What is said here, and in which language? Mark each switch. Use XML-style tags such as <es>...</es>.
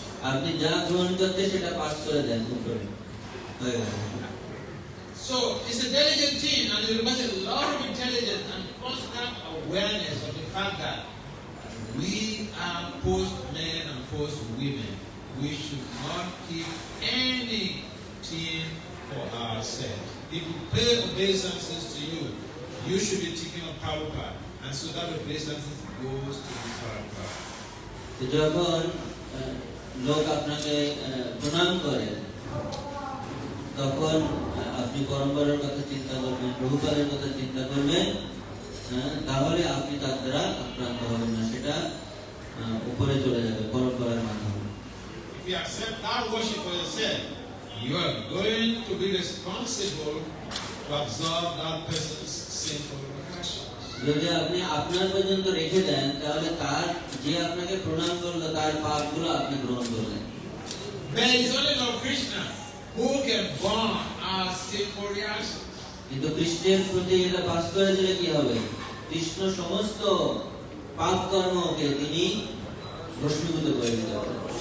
<bn>আপনি যা গ্রহণ করতে সেটা পাস করে দেন, হয়ে গেল।</bn> <en>So it's a delicate thing, and it requires a lot of intelligence and constant awareness of the fact that we are post-men and post-women. We should not keep anything for ourselves. If we pay obeisances to you, you should be thinking of Prabhupada, and so that obeisances goes to the Prabhupada.</en> <bn>যখন লোক আপনাকে প্রণাম করে, তখন আপনি পরম্পরার কথা চিন্তা করবেন, প্রভুপাদের কথা চিন্তা করবেন, তাহলে আপনি তার দ্বারা আক্রান্ত হবেন না, সেটা উপরে চলে যাবে পরম্পরার মাধ্যমে।</bn> <en>If you accept that worship for yourself, you are going to be responsible to absorb that person's sinful passions.</en> <bn>যদি আপনি আপনার পর্যন্ত রেখে দেন, তাহলে তার যে আপনাকে প্রণাম করলো তার পাপগুলো আপনি গ্রহণ করলেন।</bn> <en>There is only Lord Krishna who can burn our sinful reactions.</en> <bn>কিন্তু কৃষ্ণের প্রতি এটা পাস করে দিলে কি হবে? কৃষ্ণ সমস্ত পাপ কর্মকে তিনি ভস্মীভূত করে দিতে পারেন।</bn>